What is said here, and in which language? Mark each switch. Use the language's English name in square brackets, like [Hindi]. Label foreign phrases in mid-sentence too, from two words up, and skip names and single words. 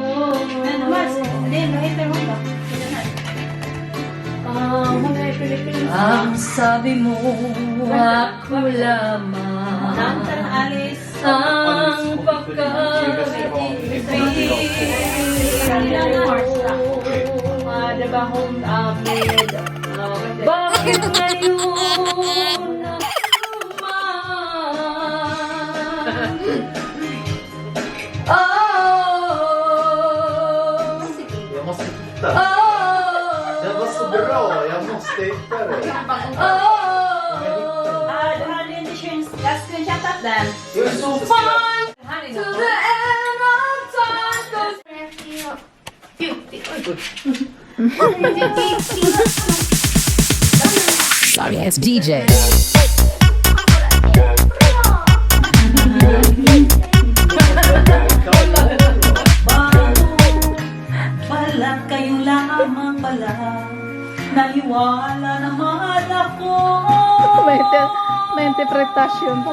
[Filipino] Ang sabi mo ako lamang ang pagkaibig mo. Bakit ngayon [Swedish] Jag måste titta. Den var så bra, jag måste hitta det. Du hade inte screenshotat den. Det är så fint. [English] To the end of time goes. Sorry ass DJ. [Filipino] Pala kayo lamang pala, naniwala naman ako. May interpretasyon pala.